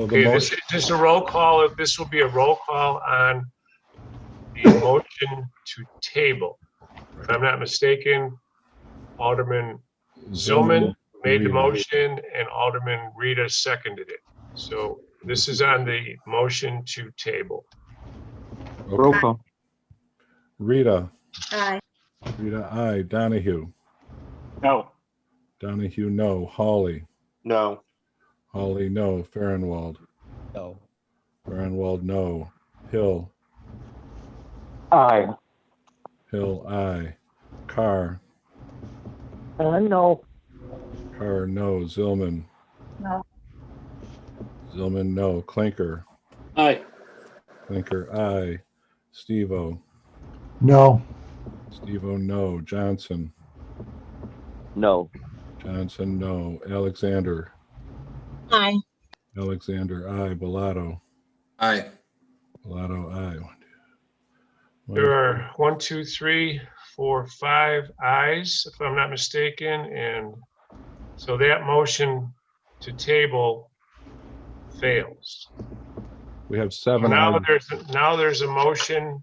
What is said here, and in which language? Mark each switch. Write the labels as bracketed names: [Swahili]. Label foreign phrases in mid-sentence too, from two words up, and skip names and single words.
[English] Okay, this is just a roll call. This will be a roll call on the motion to table. If I'm not mistaken, Alderman Zillman made the motion and Alderman Rita seconded it. So this is on the motion to table. Okay. Roll call. Rita. Aye. Rita, aye. Donahue. No. Donahue, no. Hawley. No. Hawley, no. Farnwald. No. Farnwald, no. Hill. Aye. Hill, aye. Carr. No. Carr, no. Zillman. No. Zillman, no. Clinker. Aye. Clinker, aye. Steve-O. No. Steve-O, no. Johnson. No. Johnson, no. Alexander. Aye. Alexander, aye. Bellato. Aye. Bellato, aye. There are 1, 2, 3, 4, 5 ayes, if I'm not mistaken, and so that motion to table fails. We have So 7 now ayes. there's a motion.